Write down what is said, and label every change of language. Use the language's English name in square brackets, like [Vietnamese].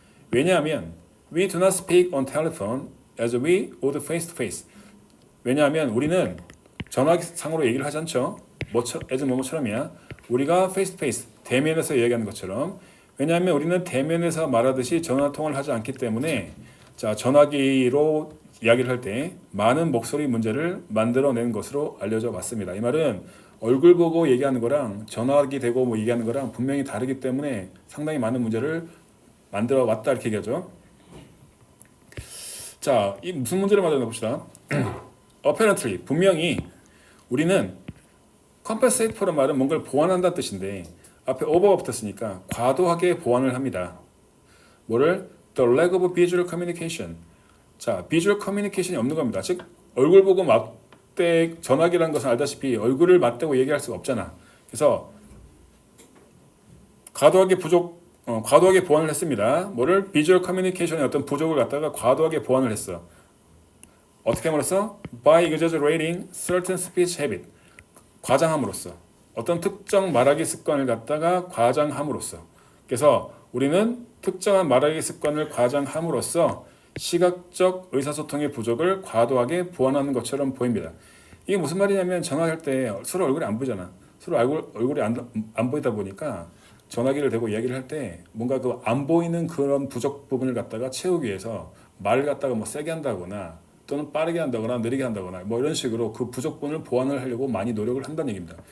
[Korean] 왜냐하면 [English] we do not speak on telephone as we would face to face. [Korean] 왜냐하면 우리는 전화상으로 얘기를 하지 않죠. as 뭐뭐처럼이야. 우리가 [English] face to face, [Korean] 대면에서 얘기하는 것처럼. 왜냐하면 우리는 대면에서 말하듯이 전화통화를 하지 않기 때문에 자, 전화기로 이야기를 할 때 많은 목소리 문제를 만들어낸 것으로 알려져 왔습니다. 이 말은 얼굴 보고 얘기하는 거랑 전화기 대고 뭐 얘기하는 거랑 분명히 다르기 때문에 상당히 많은 문제를 만들어 왔다 이렇게 얘기하죠. 자, 이 무슨 문제를 만들어 봅시다. apparently 분명히 우리는 [English] compensate for [Korean] 란 말은 뭔가를 보완한다는 뜻인데 앞에 over가 붙었으니까 과도하게 보완을 합니다. 뭐를? [English] The lack of visual communication. [Korean] 자, visual communication이 없는 겁니다. 즉 얼굴 보고 맞대 전화기라는 것은 알다시피 얼굴을 맞대고 얘기할 수가 없잖아. 그래서 과도하게 보완을 했습니다. 뭐를? visual communication의 어떤 부족을 갖다가 과도하게 보완을 했어. 어떻게 말했어? [English] By exaggerating certain speech habit. [Korean] 과장함으로써 어떤 특정 말하기 습관을 갖다가 과장함으로써. 그래서 우리는 특정한 말하기 습관을 과장함으로써 시각적 의사소통의 부족을 과도하게 보완하는 것처럼 보입니다. 이게 무슨 말이냐면 전화할 때 서로 얼굴이 안 보이잖아. 서로 얼굴이 안 보이다 보니까 전화기를 대고 이야기를 할 때 뭔가 그 안 보이는 그런 부족 부분을 갖다가 채우기 위해서 말을 갖다가 뭐 세게 한다거나 또는 빠르게 한다거나 느리게 한다거나 뭐 이런 식으로 그 부족분을 보완을 하려고 많이 노력을 한다는 얘기입니다.